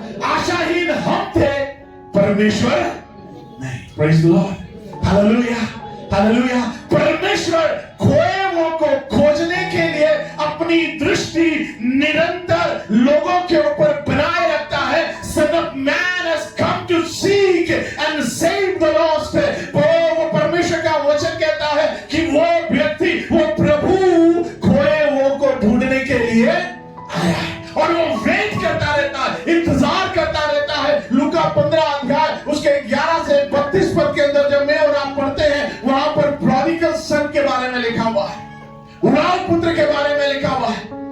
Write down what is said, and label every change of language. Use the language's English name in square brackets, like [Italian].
[Hindi] आशाहीन हम थे, परमेश्वर नहीं। Praise the Lord. Hallelujah, hallelujah. परमेश्वर खोए हुओं को खोजने के लिए अपनी दृष्टि निरंतर लोगों के ऊपर बनाए रखता है। [English] Son of Man has come to seek and save the lost। [Hindi] वो परमेश्वर का वचन कहता है कि वो व्यक्ति, वो प्रभु खोए हुओं को ढूंढने के लिए आया है और वो वेट करता रहता है, इंतजार करता रहता है। लूका 15 अध्याय उसके 11 से 32 पद के अंदर जब मैं और आप पढ़ते हैं, वहां पर प्रोडिगल सन के बारे में लिखा हुआ है, उड़ाऊ पुत्र के बारे में लिखा हुआ है।